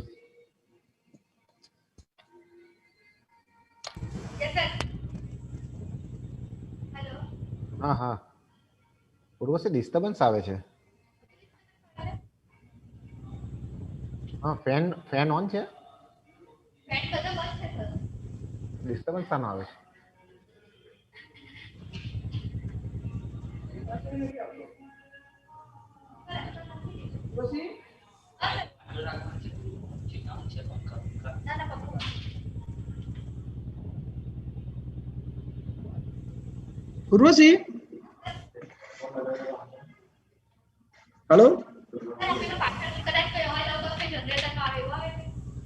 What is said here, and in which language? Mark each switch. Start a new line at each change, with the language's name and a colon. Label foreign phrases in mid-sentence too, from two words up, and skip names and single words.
English: Yes sir. हेलो.
Gujarati: હા હા. ઉર્વશી ડિસ્ટર્બન્સ આવે છે. હા, ફેન ઓન છે. ફેન બધા બંધ છે સર. ડિસ્ટર્બન્સ શાનો આવે છે? Proceed. ના ના પપ્પા. Urvashi. Hello. સર પેલો પાછળથી કદાચ કોઈ અવાજ આવતો હશે જનરેટરનો આવે એવો આવે છે.